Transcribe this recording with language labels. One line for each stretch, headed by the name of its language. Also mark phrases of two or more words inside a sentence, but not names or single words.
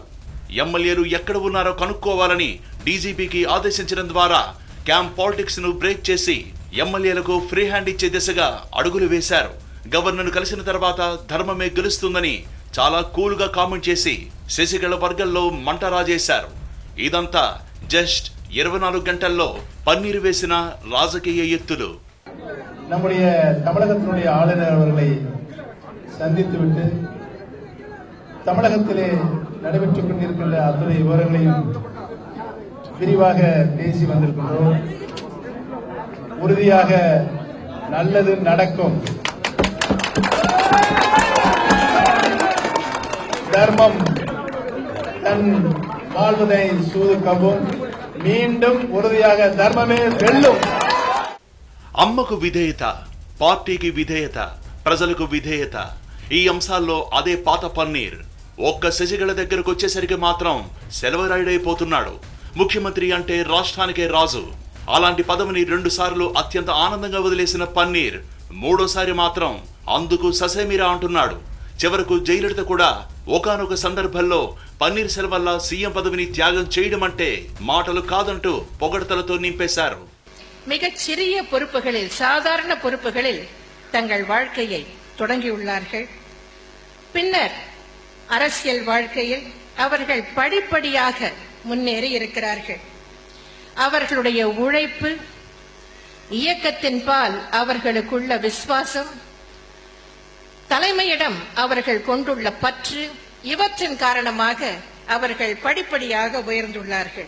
Telugu: ఎమ్మెల్యేలు ఎక్కడ ఉన్నారో కనుక్కోవాలని డీజీపీకి ఆదేశించడం ద్వారా
English: camp politics
Telugu: ను బ్రేక్ చేసి ఎమ్మెల్యేలకు
English: free hand
Telugu: ఇచ్చే దిశగా అడుగులు వేశారు. గవర్నర్ను కలిసిన తర్వాత ధర్మమే గెలుస్తుందని చాలా కూల్ గా కామెంట్ చేసి శశికళ వర్గంలో మంట రాజేశారు. ఇదంతా జస్ట్ 24 గంటల్లో పన్నీరు వేసిన రాజకీయ ఎత్తులు.
Tamil: நம்முடைய தமிழகத்தினுடைய ஆளுநர் அவர்களை சந்தித்துவிட்டு தமிழகத்திலே நடைபெற்றுக் கொண்டிருக்கின்ற அத்துணை விவரங்களையும் விரிவாக பேசி வந்திருக்கின்றோம். உறுதியாக நல்லது நடக்கும். தர்மம் தன் வாழ்வதை சூதுக்கவும் மீண்டும் உறுதியாக தர்மமே வெல்லும்.
Telugu: అమ్మకు విధేయత, పార్టీకి విధేయత, ప్రజలకు విధేయత, ఈ అంశాల్లో అదే పాత పన్నీర్. ఒక్క శశికళ దగ్గరకు వచ్చేసరికి మాత్రం సెలవరాయుడైపోతున్నాడు. ముఖ్యమంత్రి అంటే రాష్ట్రానికే రాజు. అలాంటి పదవిని 2 సార్లు అత్యంత ఆనందంగా వదిలేసిన పన్నీర్ మూడోసారి మాత్రం అందుకు ససేమిరా అంటున్నాడు. చివరకు జయలలిత కూడా ఒకానొక సందర్భంలో పన్నీర్ సెల్వల్ల సీఎం పదవిని త్యాగం చేయడం అంటే మాటలు కాదంటూ పొగడతలతో నింపేశారు.
Tamil: மிகச் சிறிய பொறுப்புகளில், சாதாரண பொறுப்புகளில் தங்கள் வாழ்க்கையை தொடங்கியுள்ளார்கள். பின்னர் அரசியல் வாழ்க்கையில் அவர்கள் படிப்படியாக முன்னேறி இருக்கிறார்கள். அவர்களுடைய உழைப்பு, இயக்கத்தின் பால் அவர்களுக்குள்ள விசுவாசம், தலைமையிடம் அவர்கள் கொண்டுள்ள பற்று, இவற்றின் காரணமாக அவர்கள் படிப்படியாக உயர்ந்துள்ளார்கள்.